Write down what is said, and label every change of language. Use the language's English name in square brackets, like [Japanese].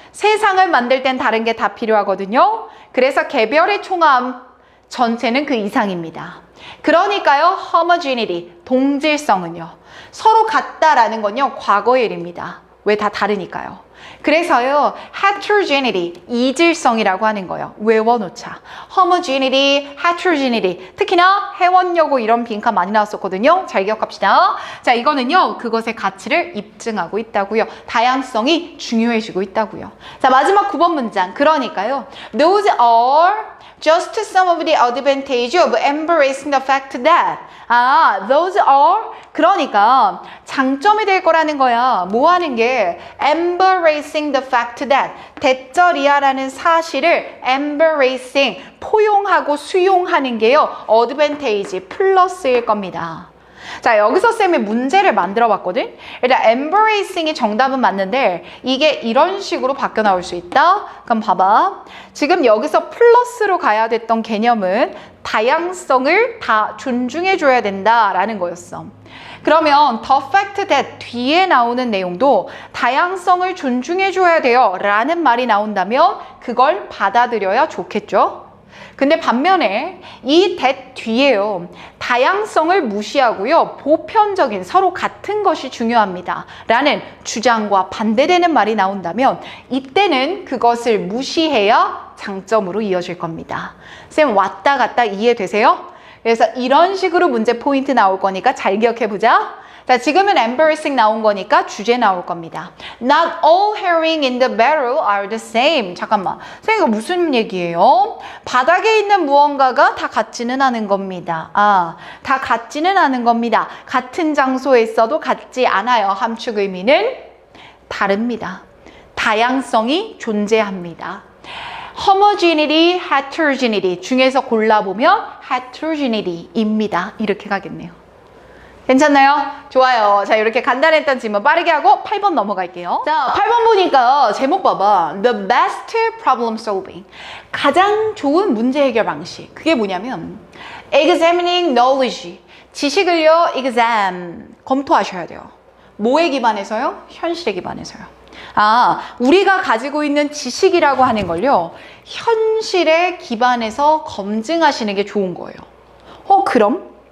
[Korean] 세상을 만들 땐 다른 게 다 필요하거든요. 그래서 개별의 총합 전체는 그 이상입니다. 그러니까요, homogeneity, 동질성은요. 서로 같다라는 건요, 과거의 일입니다. 왜? 다 다르니까요. 그래서요, heterogeneity, 이질성이라고 하는 거예요. 외워놓자. [English] homogeneity, heterogeneity. [Korean] 특히나 해원여고 이런 빈칸 많이 나왔었거든요. 잘 기억합시다. 자, 이거는요, 그것의 가치를 입증하고 있다고요. 다양성이 중요해지고 있다고요. 자, 마지막 9번 문장. 그러니까요, [English] those are just some of the advantage of embracing the fact that. those are. [Korean] 그러니까 장점이 될 거라는 거야. 뭐 하는 게? [English] embracing the fact that. [Korean] 대절이야라는 사실을 embracing, 포용하고 수용하는 게요. advantage, 플러스일 겁니다. 자, 여기서 쌤이 문제를 만들어 봤거든? 일단 embracing이 정답은 맞는데 이게 이런 식으로 바뀌어 나올 수 있다? 그럼 봐봐. 지금 여기서 플러스로 가야 됐던 개념은 다양성을 다 존중해 줘야 된다라는 거였어. 그러면 the fact that 뒤에 나오는 내용도 다양성을 존중해 줘야 돼요 라는 말이 나온다면 그걸 받아들여야 좋겠죠? 근데 반면에 이 that 뒤에요. 다양성을 무시하고요. 보편적인 서로 같은 것이 중요합니다. 라는 주장과 반대되는 말이 나온다면 이때는 그것을 무시해야 장점으로 이어질 겁니다. 쌤 왔다 갔다 이해되세요? 그래서 이런 식으로 문제 포인트 나올 거니까 잘 기억해보자. 자, 지금은 [English] embarrassing [Korean] 나온 거니까 주제 나올 겁니다. [English] Not all herring in the barrel are the same. [Korean] 잠깐만. 선생님, 이거 무슨 얘기예요? 바닥에 있는 무언가가 다 같지는 않은 겁니다. 다 같지는 않은 겁니다. 같은 장소에 있어도 같지 않아요. 함축 의미는 다릅니다. 다양성이 존재합니다. homogeneity, heterogeneity 중에서 골라보면 heterogeneity입니다. 이렇게 가겠네요. 괜찮나요? 좋아요. 자, 이렇게 간단했던 질문 빠르게 하고 8번 넘어갈게요. 자, 8번 보니까 제목 봐봐. [English] The best problem solving. [Korean] 가장 좋은 문제 해결 방식. 그게 뭐냐면 [English] examining knowledge. [Korean] 지식을요, exam. 검토하셔야 돼요. 뭐에 기반해서요? 현실에 기반해서요. 우리가 가지고 있는 지식이라고 하는 걸요, 현실에 기반해서 검증하시는 게 좋은 거예요. 그럼?